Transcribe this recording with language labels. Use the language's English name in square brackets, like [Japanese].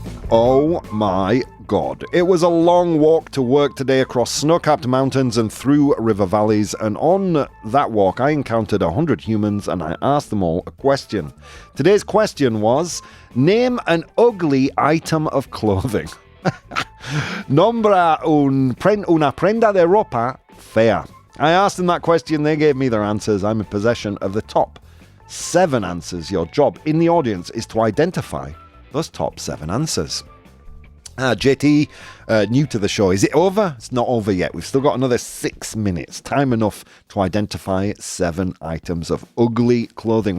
[English] Oh my God. It was a long walk to work today across snow-capped mountains and through river valleys, and on that walk I encountered 100 humans and I asked them all a question. Today's question was, name an ugly item of clothing. [Spanish] Nombra una prenda de ropa fea. [English] I asked them that question, they gave me their answers. I'm in possession of the top 7 answers. Your job in the audience is to identify those top 7 answers. JT, new to the show. Is it over? It's not over yet. We've still got another 6 minutes. Time enough to identify 7 items of ugly clothing.